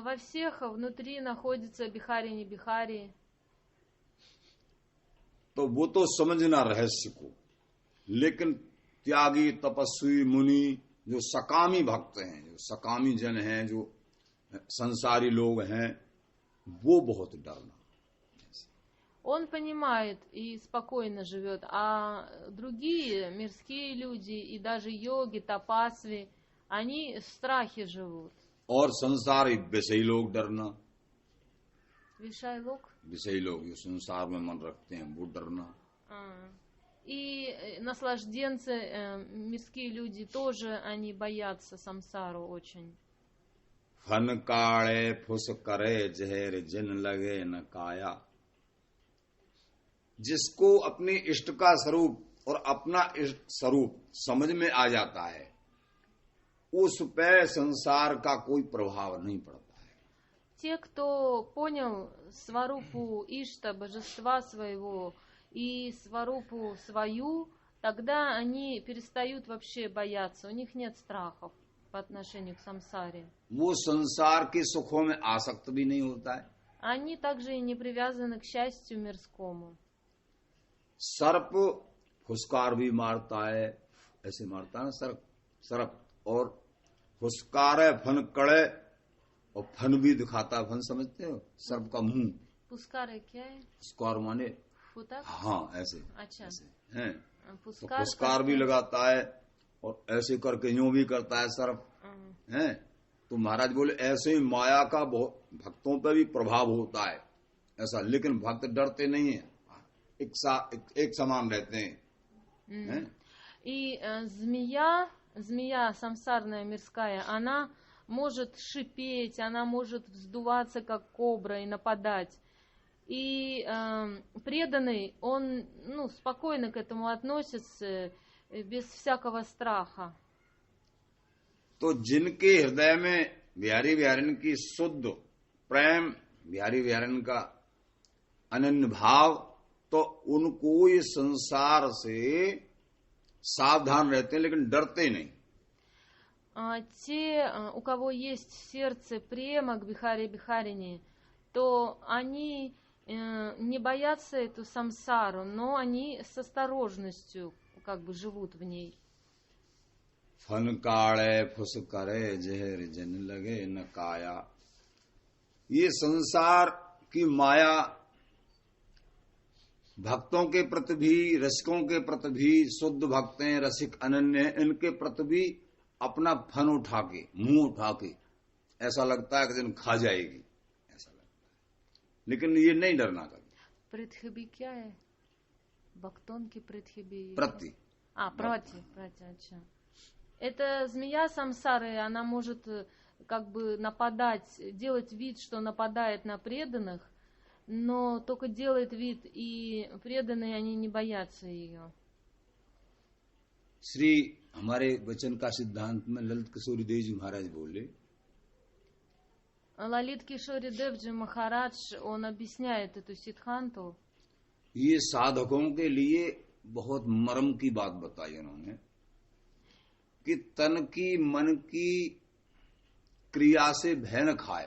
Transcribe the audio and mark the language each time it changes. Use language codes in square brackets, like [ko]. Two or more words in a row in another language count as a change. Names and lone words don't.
[ru] Во всех внутри находится Бихари, не Бихари. [hi] तो वो तो समझना रहस्य को, लेकिन त्यागी, तपस्वी, मुनि, जो सकामी भक्त हैं, जो सकामी जन हैं, जो संसारी लोग हैं, वो बहुत डरना। [ru] Он понимает и спокойно живет, а другие мирские люди и даже йоги, тапасви, они в страхе живут. [hi] और संसारी विषयी लोग डरना, विषय लोग. विषयी लोग जो संसार में मन रखते हैं वो डरना। [ru] И наслажденцы, мирские люди тоже, они боятся самсару очень. [hi] फन काले फुस करे जहर जिन लगे न काया। जिसको अपने इष्ट का स्वरूप और अपना इष्ट स्वरूप समझ में आ जाता है, उस पे संसार का कोई प्रभाव नहीं पड़ता है। [ru] Те, кто понял сварупу Ишта, божества своего, и сварупу свою, тогда они перестают вообще бояться, у них нет страхов по отношению к самсаре. [hi] वो संसार के सुखों में आसक्त भी नहीं होता है। [ru] Они также и не привязаны к счастью मирскому. [hi] सर्प फुसकार भी मारता है, ऐसे मारता है ना सर्प, और फुसकार है, फन कड़े, और फन भी दिखाता है। फन समझते हो, सर्प का मुंह। Пускар क्या है? फुसकार माने फुतक? हाँ, ऐसे अच्छा, ऐसे हैं। तो पुस्कार फुसकार भी लगाता है और ऐसे करके यूं भी करता है सर्प, हैं। तो महाराज बोले ऐसे ही माया का भक्तों पर भी प्रभाव होता है ऐसा, लेकिन भक्त डरते नहीं है, एक समान रहते हैं। [ru] И змея самсарная мирская, она может шипеть, она может вздуваться как кобра и нападать. И преданный, он спокойно к этому относится, без всякого страха. [hi] तो जिनके हृदय में बिहारी बिहारन की शुद्ध प्रेम, बिहारी बिहारन का अनन्य भाव, तो उनको ये संसार से सावधान रहते हैं, लेकिन डरते नहीं। [ru] Те, у кого есть в сердце према к Бихаре Бихарине, то они не боятся эту самсару, но они с осторожностью как бы живут в ней. [hi] फन काले फुस करे जहर जन लगे न काया। ये संसार की माया भक्तों के प्रति भी, रसिकों के प्रति भी, शुद्ध भक्त हैं, रसिक अनन्य हैं, इनके प्रति भी अपना फन उठा के, मुंह उठा के ऐसा लगता है कि दिन खा जाएगी, ऐसा लगता है। लेकिन ये नहीं डरना कभी। Притхиби क्या है? भक्तों की पृथिबी. प्रति Прати, अच्छा. [ru] Эта змея самсары, она может как бы нападать, делать вид, что нападает на преданных, но только делает вид, и преданные, они не боятся ее. [hi] श्री हमारे वचन का सिद्धांत में ललित किशोरी देव जी महाराज बोले, [ru] Лалит Кишори Девджи Махарадж, он объясняет эту сиддханту. [hi] ये साधकों के लिए बहुत मर्म की बात बताई उन्होंने कि तन की मन की क्रिया से भय न खाए।